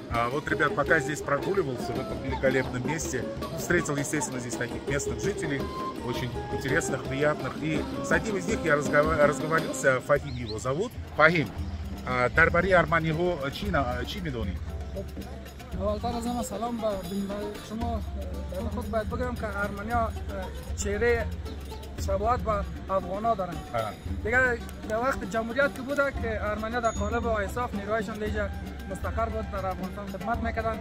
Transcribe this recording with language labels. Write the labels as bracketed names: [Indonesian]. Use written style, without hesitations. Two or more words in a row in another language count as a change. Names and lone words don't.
[Russian] Вот, ребят, пока здесь прогуливался в этом великолепном месте, встретил, естественно, здесь таких местных жителей, очень интересных, приятных. И с одним из них я разговорился, Фахим его зовут. [Tajik] Фахим, дарбари Арманиго чи медонид? [Persian] اولتر از همه سلام به شما. در خود باید بگم که ارمنیا چهره شباهت به افغانا دارن. دیگه در وقت جمهوریت که بوده که ارمنیا در قالب آیساف نیروهایشان دیگه مستقر بود در افغانستان خدمت میکردن.